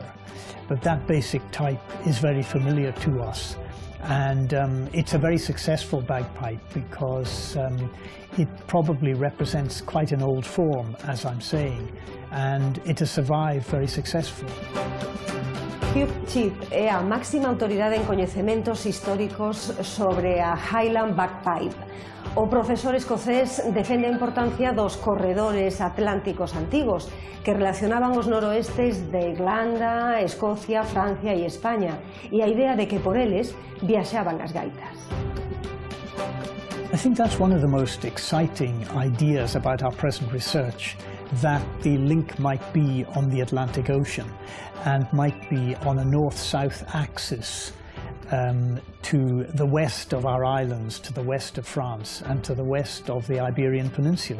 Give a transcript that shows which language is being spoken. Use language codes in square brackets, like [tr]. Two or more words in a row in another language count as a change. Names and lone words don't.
[en] But that basic type is very familiar to us. And it's a very successful bagpipe because it probably represents quite an old form, as I'm saying, and it has survived very successfully. [gl] Hugh Chief é a máxima autoridade en coñecementos históricos sobre a [en] Highland bagpipe. [gl] O profesor escocés defende a importancia dos corredores atlánticos antigos que relacionaban os noroestes de Irlanda, Escocia, Francia e España e a idea de que por eles viaxaban as gaitas. [en] I think that's one of the most exciting ideas about our present research, that the link might be on the Atlantic Ocean and might be on a north-south axis to the west of our islands, to the west of France and to the west of the Iberian Peninsula.